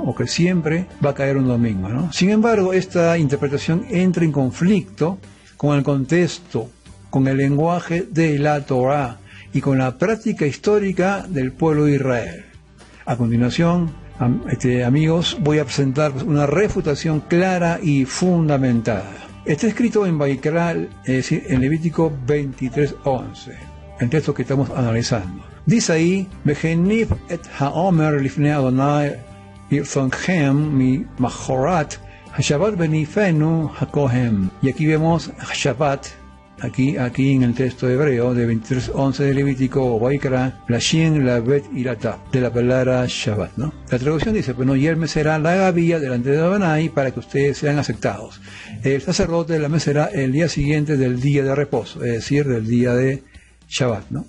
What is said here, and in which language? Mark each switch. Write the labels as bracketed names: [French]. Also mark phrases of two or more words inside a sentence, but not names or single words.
[Spanish] O que siempre va a caer un domingo, ¿no? Sin embargo, esta interpretación entra en conflicto con el contexto, con el lenguaje de la Torah y con la práctica histórica del pueblo de Israel. A continuación, amigos, voy a presentar una refutación clara y fundamentada. Está escrito en Vaikra, es decir, en Levítico 23.11, el texto que estamos analizando. Dice ahí, [Hebrew] והניף את העמר לפני אדני לרצנכם מ מחרת השבת יניפנו הכהן. [Spanish] Y aquí vemos Shabbat, aquí en el texto hebreo de 23.11 de Levítico o Vaikra, la Shin, la Bet y la Tav, de la palabra Shabbat, ¿no? La traducción dice, bueno, y él mecerá la gavilla delante de Adonai para que ustedes sean aceptados. El sacerdote la mecerá el día siguiente del día de reposo, es decir, del día de Shabbat, ¿no?